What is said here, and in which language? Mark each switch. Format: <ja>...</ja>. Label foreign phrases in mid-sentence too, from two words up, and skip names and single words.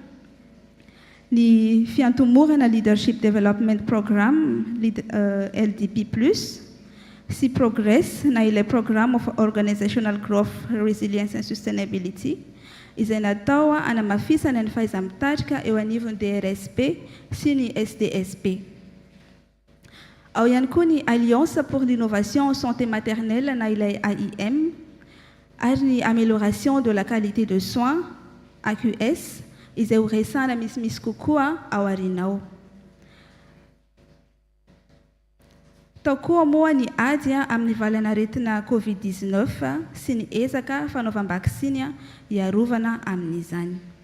<mg>ny fiantomorana Leadership Development Program LDP+, sy Progress na ilay Program of Organizational Growth, Resilience and Sustainability, izay natao anamafisana ny fahaiza-mitarika eo anivon'ny DRSP sy ny SDSP. Ao ihany koa ny Alliance pour l'innovation en santé maternelle na ilay AIM, ary ny</mg> <fr>amélioration de la qualité de soins</fr> <mg>AQS, izay ho resana misimisy kokoa ao arinao. Tao koa moa ny ady amin'ny valanaretina COVID-19 sy ny ezaka fanaovam-bakisiny iarovana amin'izany.</mg>